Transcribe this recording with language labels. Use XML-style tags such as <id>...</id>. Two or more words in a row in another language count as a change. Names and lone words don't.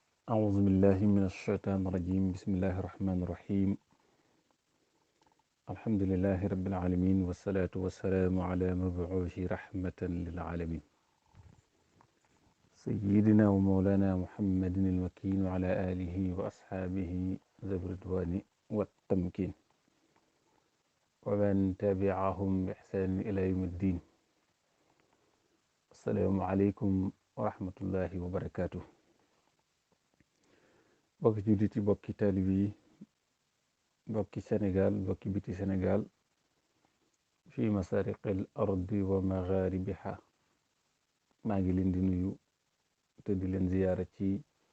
<ar>أعوذ بالله من الشيطان الرجيم بسم الله الرحمن الرحيم الحمد لله رب العالمين والصلاة والسلام على مبعوث رحمة للعالمين سيدنا ومولانا محمد المكين وعلى آله وأصحابه ذوي الرضوان والتمكين ومن تبعهم بإحسان إلى يوم الدين. السلام عليكم ورحمة الله وبركاته.</ar> <wo>bokki jullit yi, bokki taalib yi, bokki Sénégal, bokki biti Sénégal,</wo> <ar>في مشارق الأرض ومغاربها,</ar> <wo>maa ngi leen di nuyu te di leen ziyaara ci</wo>